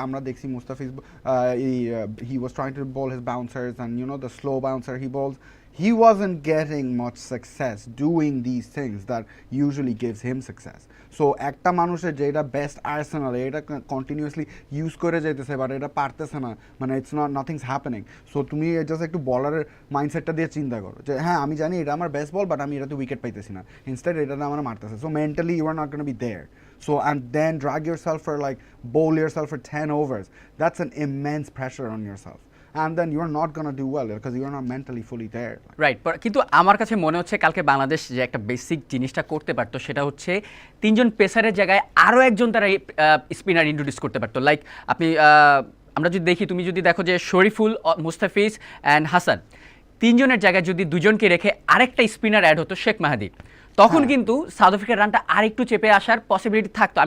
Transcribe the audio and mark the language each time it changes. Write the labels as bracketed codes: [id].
[bn] আমরা দেখছি [en] Mustafiz he was trying to bowl his bouncers and you know the slow bouncer he bowls, he wasn't getting much success doing these things that usually gives him success. [bn] So একটা মানুষের যেটা best Arsenal এটা continuously use করে যাইতেছে, but এটা পারতেছে না, মানে [en] It's not nothing's happening. [bn] So তুমি জাস্ট একটু বলারের মাইন্ডসেটটা দিয়ে চিন্তা করো যে হ্যাঁ আমি জানি এটা আমার বেস্ট বল, বাট আমি এটাতে উইকেট পাইতেছি না, ইনস্টেড এটাতে আমার মারতেছে। [en] So mentally you are not gonna be there. So and then drag yourself for like bowl yourself for 10 overs. That's an immense pressure on yourself. And then you're not going to do well because you're not mentally fully there. [bn] Right, কিন্তু আমার কাছে মনে হচ্ছে কালকে বাংলাদেশ যে একটা basic জিনিসটা করতে পারতো সেটা হচ্ছে 3 জন পেসারের জায়গায় আরও একজন তারা স্পিনার ইন্ট্রোডিউস করতে পারতো। লাইক আমরা যদি দেখি, তুমি যদি দেখো যে শরীফুল, মুস্তাফিজ অ্যান্ড হাসান, 3 জনের জায়গায় যদি 2 জনকে রেখে আরেকটা স্পিনার অ্যাড হতো শেখ মাহাদি, তখন কিন্তু সাউথ আফ্রিকার রানটা আরেকটু চেপে আসার পসিবিলিটি থাকতো।